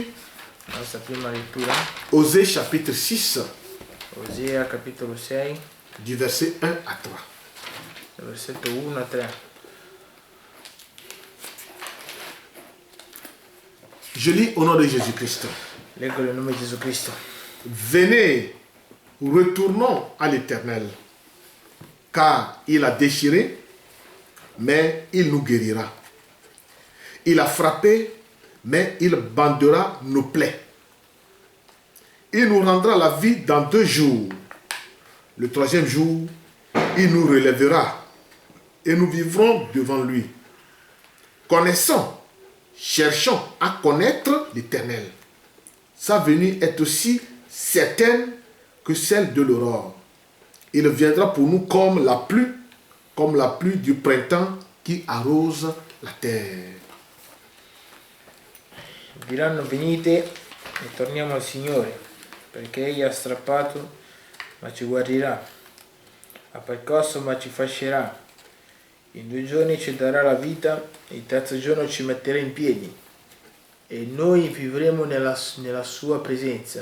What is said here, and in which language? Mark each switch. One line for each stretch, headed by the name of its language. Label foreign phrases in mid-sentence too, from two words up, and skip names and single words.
Italian: La nostra prima lettura,
French: Osée chapitre 6,
Italian: Osea capitolo 6,
French: du verset 1 à 3.
Italian: nel versetto 1 a 3.
French: Je lis au nom de Jésus-Christ.
Italian: Leggo nel nome di Gesù Cristo.
French: Venez, retournons à l'Éternel, car il a déchiré, mais il nous guérira. Il a frappé, mais il bandera nos plaies. Il nous rendra la vie dans 2 jours. Le 3e jour, il nous relèvera et nous vivrons devant lui. Connaissons, cherchons à connaître l'Éternel. Sa venue est aussi certaine que celle de l'aurore. Il viendra pour nous comme la pluie du printemps qui arrose la terre.
Italian: Diranno venite e torniamo al Signore, perché Egli ha strappato ma ci guarirà, ha percosso ma ci fascerà. In 2 giorni ci darà la vita e il 3° giorno ci metterà in piedi e noi vivremo nella sua presenza.